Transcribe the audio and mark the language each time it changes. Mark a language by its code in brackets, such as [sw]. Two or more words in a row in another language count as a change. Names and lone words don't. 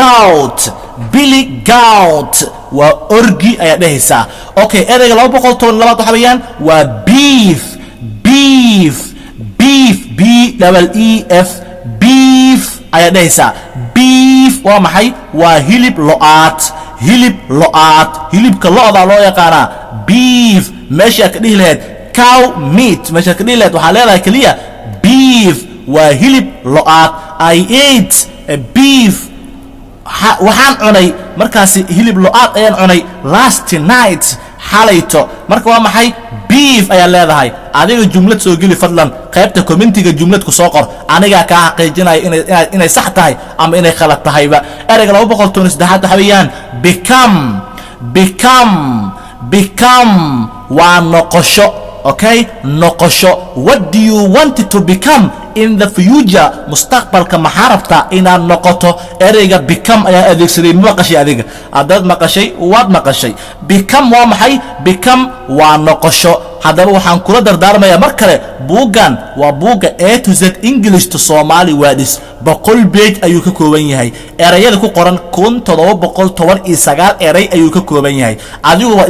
[so] goat waa orgi ayaa dhahaysaa okay ereyga 212 waxa weeyaan waa beef ayaa dhahaysaa beef waa maxay waa hilib lo'aad hilibka lo'da loo yaqaana beef meesha ka dhihi lahayd [en] cow meat [so] meesha ka dhihi lahayd waxa leedahay kaliya beef waa hilib lo'aad [en] I ate a beef [so] waxaan cunay markaasi hilib lo'aad ayaan cunay [en] last night [so] xalayto marka waa maxay beef ayaa leedahay adiga jumlad soo geli fadlan qaybta commentiga jumlad ku soo qor aniga ka xaqiijinayo inay sax tahay ama inay khalad tahayba ereyga 213 waxa weeyaan become waa noqosho okay noqosho [en] what do you want to become in the future [so] mustaqbalka maxarabta ina noqoto ereyga become ayaa adeegsaday maqashay adiga hadad maqashay waad maqashay become waa maxay become waa noqosho hadaba waxaan kula dardaarmayaa mar kale buugan waa buuga [en] A to Z English to Somali words [so] 100 page ayuu ka kooban yahay erayada ku qoran 1719 eray ayuu ka kooban yahay adigu waa